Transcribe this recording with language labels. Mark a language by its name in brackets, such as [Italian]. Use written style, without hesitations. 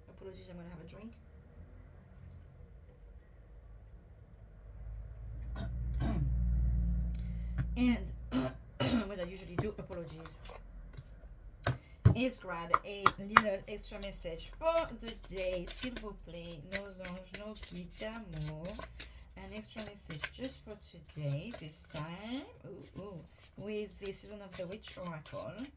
[English] Apologies, I'm gonna have a drink. And what I usually do, apologies, is grab a little extra message for the day. [French] S'il vous plaît, nos anges, nos guides d'amour. [English] An extra message just for today, this time, with the season of the witch oracle.